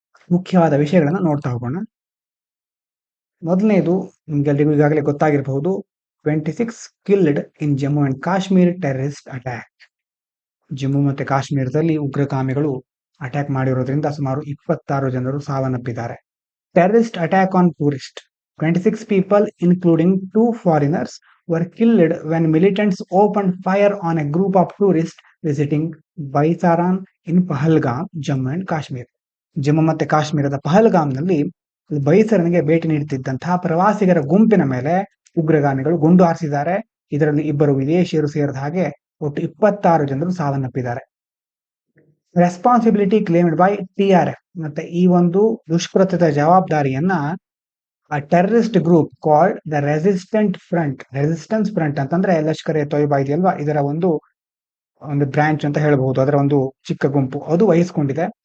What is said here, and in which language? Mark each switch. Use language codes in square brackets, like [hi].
[kn] ಮುಖ್ಯವಾದ ವಿಷಯಗಳನ್ನು ನೋಡ್ತಾ ಹೋಗೋಣ. ಮೊದಲನೇದು, ನಿಮ್ಗೆಲ್ಲರಿಗೂ ಈಗಾಗಲೇ ಗೊತ್ತಾಗಿರಬಹುದು, [en] 26 killed in Jammu and Kashmir terrorist attack. [kn] Jammu ಮತ್ತು ಕಾಶ್ಮೀರದಲ್ಲಿ ಉಗ್ರಗಾಮಿಗಳು ಅಟ್ಯಾಕ್ ಮಾಡಿರೋದ್ರಿಂದ ಸುಮಾರು 26 ಜನರು ಸಾವನ್ನಪ್ಪಿದ್ದಾರೆ. [en] Terrorist attack on tourist. 26 people, including 2 foreigners, were killed when militants opened fire on a group of tourists visiting Baisaran in Pahalgam, Jammu and Kashmir. [kn] Jammu ಮತ್ತು ಕಾಶ್ಮೀರದ ಪಹಲ್ಗಾಮ್ನಲ್ಲಿ ಬೈಸರನಿಗೆ ಭೇಟಿ ನೀಡುತ್ತಿದ್ದಂತಹ ಪ್ರವಾಸಿಗರ ಗುಂಪಿನ ಮೇಲೆ ಉಗ್ರಗಾಮಿಗಳು ಗುಂಡು ಹಾರಿಸಿದ್ದಾರೆ. ಇದರಲ್ಲಿ 2 ವಿದೇಶಿಯರು ಸೇರಿದ ಹಾಗೆ ಒಟ್ಟು 26 ಜನರು ಸಾವನ್ನಪ್ಪಿದ್ದಾರೆ. [en] Responsibility claimed by TRF. [kn] ಮತ್ತೆ ಈ ಒಂದು ದುಷ್ಕೃತ್ಯದ ಜವಾಬ್ದಾರಿಯನ್ನ [en] terrorist group called the resistance front [kn] ಅಂತಂದ್ರೆ ಲಷ್ಕರ್ ಎ ತೊಯ್ಬಾ ಇದೆಯಲ್ವಾ, ಇದರ ಒಂದು ಬ್ರಾಂಚ್ ಅಂತ ಹೇಳಬಹುದು, ಅದರ ಒಂದು ಚಿಕ್ಕ ಗುಂಪು ಅದು ವಹಿಸಿಕೊಂಡಿದೆ.